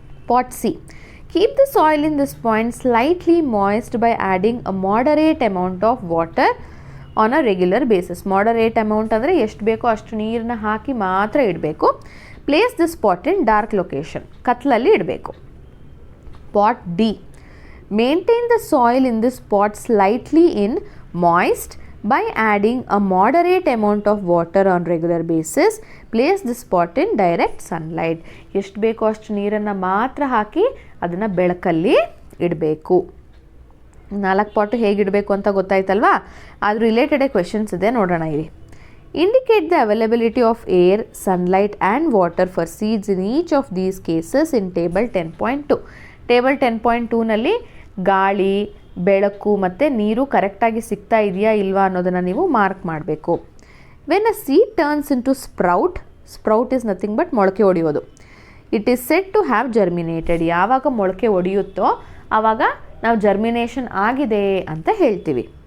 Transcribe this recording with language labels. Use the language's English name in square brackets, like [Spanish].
[English] Pot C, keep the soil in this point slightly moist by adding a moderate amount of water on a regular basis. [Kannada] Moderate amount ಅಂದರೆ ಎಷ್ಟು ಬೇಕೋ ಅಷ್ಟು ನೀರನ್ನ ಹಾಕಿ ಮಾತ್ರ ಇಡಬೇಕು. [English] place this pot in dark location, [Kannada] ಕತ್ಲಲ್ಲಿ ಇಡಬೇಕು. [English] Pot D, maintain the soil in this pot slightly in moist By adding a moderate amount of water on regular basis, place this pot in direct sunlight. [Kannada] ಎಷ್ಟು ಬೇಕೋ ಅಷ್ಟು ನೀರನ್ನು ಮಾತ್ರ ಹಾಕಿ ಅದನ್ನು ಬೆಳಕಲ್ಲಿ ಇಡಬೇಕು. 4 ಪಾಟು ಹೇಗಿಡಬೇಕು ಅಂತ ಗೊತ್ತಾಯ್ತಲ್ವಾ? ಅದು ರಿಲೇಟೆಡ್ ಕ್ವೆಶನ್ಸ್ ಇದೆ, ನೋಡೋಣ ಇರಿ. [English] Indicate the availability of air, sunlight and water for seeds in each of these cases in table 10.2. [Kannada] Table 10.2ನಲ್ಲಿ ಗಾಳಿ, ಬೆಳಕು ಮತ್ತು ನೀರು ಕರೆಕ್ಟಾಗಿ ಸಿಗ್ತಾ ಇದೆಯಾ ಇಲ್ವಾ ಅನ್ನೋದನ್ನು ನೀವು ಮಾರ್ಕ್ ಮಾಡಬೇಕು. [English] when a seed turns into sprout is nothing but [Kannada] ಮೊಳಕೆ ಹೊಡೆಯೋದು. [English] It is said to have germinated. [Kannada] ಯಾವಾಗ ಮೊಳಕೆ ಹೊಡೆಯುತ್ತೋ ಆವಾಗ ನಾವು ಜರ್ಮಿನೇಷನ್ ಆಗಿದೆ ಅಂತ ಹೇಳ್ತೀವಿ.